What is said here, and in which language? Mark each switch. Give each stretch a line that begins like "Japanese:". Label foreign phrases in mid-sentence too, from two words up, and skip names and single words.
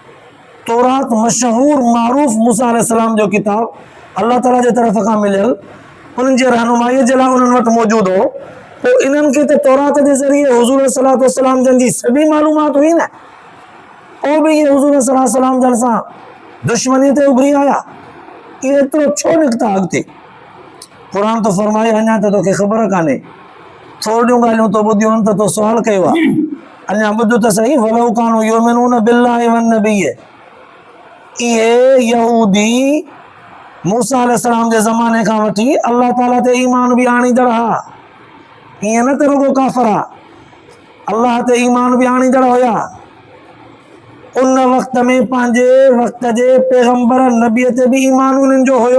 Sindhi: तौरात मशहूर मारूफ़ मूसा अलैहिस्सलाम जो किताब, अल्लाह ताला जे तरफ़ खां मिलियल उन्हनि जे रहनुमाईअ जे लाइ उन्हनि वटि मौजूदु हो, पोइ इन्हनि खे त तौरात जे ज़रिए हुज़ूर
Arabic: صلى الله عليه وسلم
Sindhi: जन जी सॼी मालूमात हुई न, पोइ बि इहे हुज़ूर
Arabic: صلى الله عليه وسلم
Sindhi: जन सां दुश्मनी ते उभरी आया। इहे एतिरो छो निकिता अॻिते? क़ुर तो फरमाए अञा त तोखे ख़बर कान्हे, थोरियूं ॻाल्हियूं तो ॿुधियूं आहिनि त तो सुवाल कयो आहे, अञा ॿुध त सही।
Arabic: ولو كانوا يؤمنون بالله والنبي,
Sindhi: इहे यहूदी मूसा अलैहिस्सलाम जे ज़माने खां वठी अल्लाह ताला ते ईमान बि आणींदड़ हा, ईअं न त रुगो काफ़िर हा, अल्लाह ते ईमान बि आणींदड़ हुया। उन वक़्त में पंहिंजे वक़्त जे पैगंबर नबीअ ते बि ईमान उन्हनि जो हुयो।